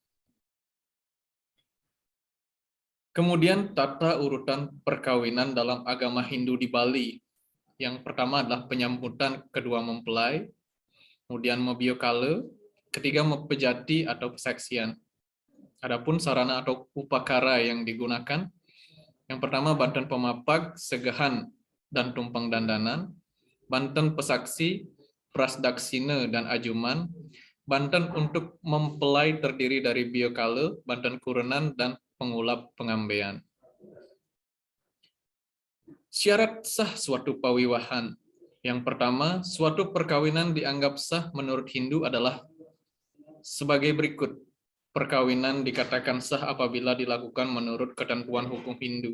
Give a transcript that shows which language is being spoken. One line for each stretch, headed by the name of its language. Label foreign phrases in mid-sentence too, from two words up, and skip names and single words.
Indonesian: Kemudian tata urutan perkawinan dalam agama Hindu di Bali. Yang pertama adalah penyambutan kedua mempelai, kemudian Mabiyokala, ketiga pejati atau pesaksian. Adapun sarana atau upakara yang digunakan, yang pertama banten pemapag, segahan, dan tumpang dandanan, banten pesaksi, prasdaksina, dan ajuman, banten untuk mempelai terdiri dari biyokala, banten kurenan, dan pengulap pengambean. Syarat sah suatu pawiwahan. Yang pertama, suatu perkawinan dianggap sah menurut Hindu adalah sebagai berikut. Perkawinan dikatakan sah apabila dilakukan menurut ketentuan hukum Hindu.